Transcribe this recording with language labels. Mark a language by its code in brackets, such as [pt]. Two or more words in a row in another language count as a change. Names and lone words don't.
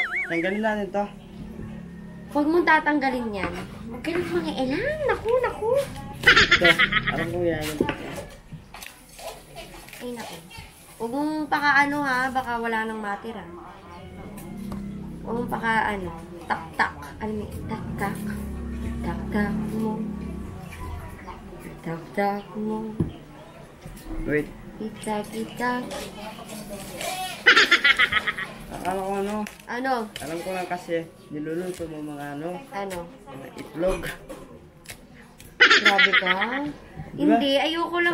[tl] Tanggalin natin to. Huwag mong tatanggalin yan. Huwag ka nang mga elang. Naku, naku. Ito, alam ko yan. Ay, naku. Huwag mong pakaano ha, baka wala nang matira. Huwag mong pakaano. Tak-tak. Alam mo, tak-tak. Tak-tak mo. Tak-tak mo. Wait. Kita-kita. Akala ko ano. Ano? Alam ko lang kasi, niluluto mo mga ano, Ano? mga itlog. Grabe ka? Diba? Hindi, ayoko lang